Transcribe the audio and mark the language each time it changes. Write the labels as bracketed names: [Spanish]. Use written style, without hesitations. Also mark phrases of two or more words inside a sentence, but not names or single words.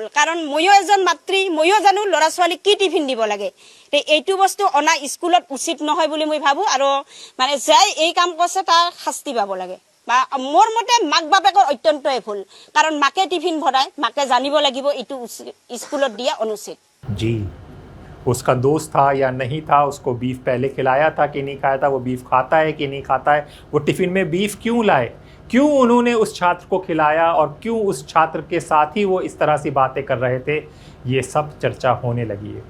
[Assamese] কাৰণ ময়ো এজন মাতৃ, ময়ো জানো ল'ৰা ছোৱালীক কি টিফিন দিব লাগে। এইটো বস্তু অনা স্কুলত উচিত নহয় বুলি মই ভাবোঁ। আৰু মানে যাই এই কাম কৰিছে তাৰ শাস্তি পাব লাগে। বা মোৰ মতে মাক বাপেকৰ অত্যন্তই ভুল, কাৰণ মাকে টিফিন ভৰায়, মাকে জানিব লাগিব এইটো স্কুলত দিয়া অনুচিত। [Hindi] जी, उसका दोस्त था या नहीं था, उसको बीफ पहले खिलाया था कि नहीं खाया था, वो बीफ खाता है कि नहीं खाता है, वो टिफ़िन में बीफ क्यों लाए, क्यों उन्होंने उस छात्र को खिलाया और क्यों उस छात्र के साथ ही वो इस तरह से बातें कर रहे थे, ये सब चर्चा होने लगी है।